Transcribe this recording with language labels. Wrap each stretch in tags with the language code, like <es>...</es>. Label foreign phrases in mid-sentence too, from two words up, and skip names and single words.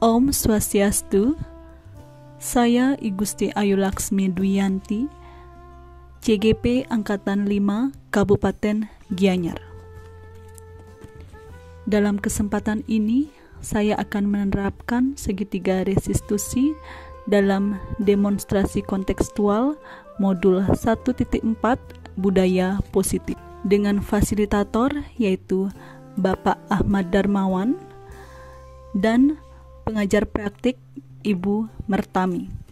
<id>Om Swastiastu. Saya I Gusti Ayu Laksmi Dwiyanti, CGP Angkatan 5 Kabupaten Gianyar. Dalam kesempatan ini, saya akan menerapkan segitiga restitusi dalam demonstrasi kontekstual modul 1.4 Budaya Positif dengan fasilitator yaitu Bapak Ahmad Darmawan dan pengajar praktik Ibu Mertami.</id>